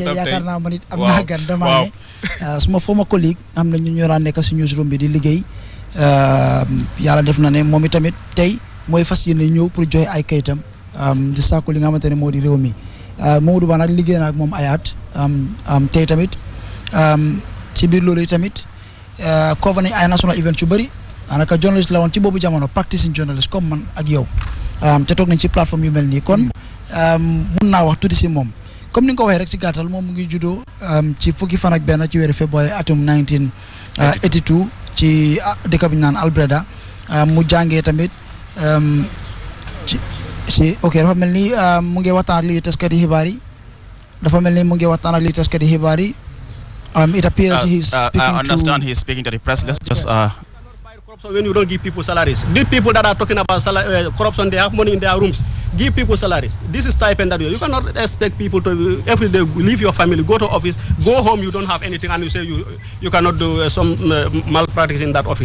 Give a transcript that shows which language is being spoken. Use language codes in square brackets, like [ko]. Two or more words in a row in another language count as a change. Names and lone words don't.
[wo] te yaakaar naa ma nit am naa gan dama ne suma [en] former colleague [wo] xam ne ñu ñoo daan nekk si newsroom bi di liggéey yàlla def na ne moom itamit tey mooy fas yéene ñëw pour joy ay kayitam di sàkku li nga xamante ne moo di réew mi Momadou Ba nag liggéey na ak moom ay at tey tamit ci biir loolu tamit cover nañ ay [en] national event [wo] yu bëri anaka journalist la woon ci boobu jamono [en] practicing journalist [wo] comme man ak yow te toog nañ ci plateforme yu mel nii kon mun naa wax tuuti si moom comme ni nga ko waxee rek ci gàttal moom mu ngi juddoo ci fukki fan ak benn ci weeru février atum 1982 ci dëkk bi ñu naan Albreda mu jàngee tamit ok dafa mel ni mu ngi waxtaan ak lii taskati xibaar yi dafa mel ni mu ngi waxtaan ak lii taskati xibaar yi [en] it appears he's speaking I understand he's speaking to the press. Let's just corruption when you don't give people salaries. These people that are talking about corruption, they have money in their rooms. Give people salaries. This is stipend that you cannot expect people to every day leave your family, go to office, go home, you don't have anything, and you say you cannot do some malpractice in that office.